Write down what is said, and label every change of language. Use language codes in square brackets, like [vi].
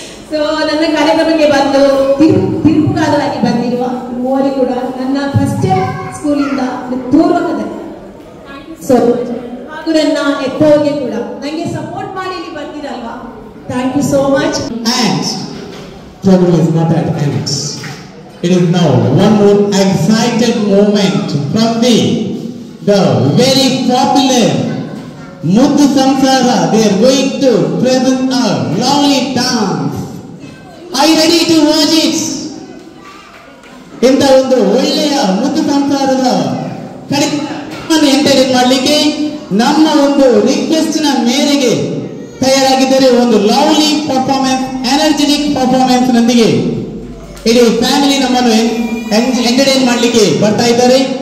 [kn] So ನನ್ನ ಕಾರ್ಯಕ್ರಮಕ್ಕೆ ಬಂದು ತಿರುಪುಗಾರರಾಗಿ ಬಂದಿರುವ ಮೂವರಿಗೆ ಕೂಡ ನನ್ನ ಫಸ್ಟ್ ಸ್ಕೂಲಿಂದ ಪೂರ್ವಕದಲ್ಲಿ ಸೊ ಹಾಗೂ ನನ್ನ ಎತ್ತವರಿಗೆ ಕೂಡ ನನಗೆ ಸಪೋರ್ಟ್ ಮಾಡಿ ಇಲ್ಲಿ ಬಂದಿರಲ್ವಾ, [en] Thank you so much. And program is not at end. It is now one more excited moment from the very popular Muddu Samsara. They are going to present a lovely dance. Are you ready to watch it? [kn] ಇಂಥ ಒಂದು ಒಳ್ಳೆಯ ಮುದ್ದು ಸಂಸಾರದ ಕಾರ್ಯಕ್ರಮವನ್ನು entertain ಮಾಡಲಿಕ್ಕೆ ನಮ್ಮ ಒಂದು ರಿಕ್ವೆಸ್ಟ್ನ ಮೇರೆಗೆ ತಯಾರಾಗಿದ್ದರೆ ಒಂದು ಲವ್ಲಿ ಪರ್ಫಾರ್ಮೆನ್ಸ್, ಎನರ್ಜೆಟಿಕ್ ಪರ್ಫಾರ್ಮೆನ್ಸ್ ನೊಂದಿಗೆ ಇಡೀ ಫ್ಯಾಮಿಲಿ ನಮ್ಮನ್ನು ಎಂಟರ್ಟೈನ್ ಮಾಡಲಿಕ್ಕೆ ಬರ್ತಾ ಇದ್ದಾರೆ.